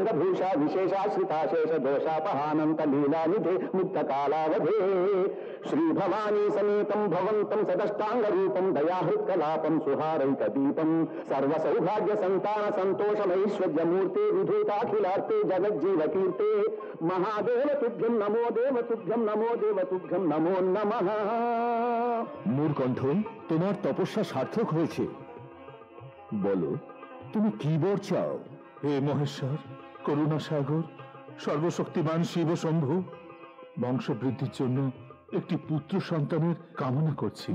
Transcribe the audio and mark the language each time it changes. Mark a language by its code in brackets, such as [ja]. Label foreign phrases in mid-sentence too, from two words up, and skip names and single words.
[sa] भूषा विशेषाश्रिता शेष दोषापहानंत लीला निधे मुक्त कालावधे श्री भवानी समेतं भवन्तं सदष्टांग रूपं दयाहृत्कलापं सुहारैक दीपं सर्व सौभाग्य संतान संतोषमैश्वर्य मूर्ते विधूताखिलार्ते जगज्जीव कीर्ते महादेव तुभ्यं नमो देव तुभ्यं नमो देव तुभ्यं नमो नमः। [bn] মূরকণ্ঠ, তোমার তপস্যা সার্থক হয়েছে। বলো, তুমি কি বর চাও? হে মহেশ্বর, করুণা সাগর, সর্বশক্তিমান শিব শম্ভু, বংশবৃদ্ধির জন্য একটি পুত্র সন্তানের কামনা করছি।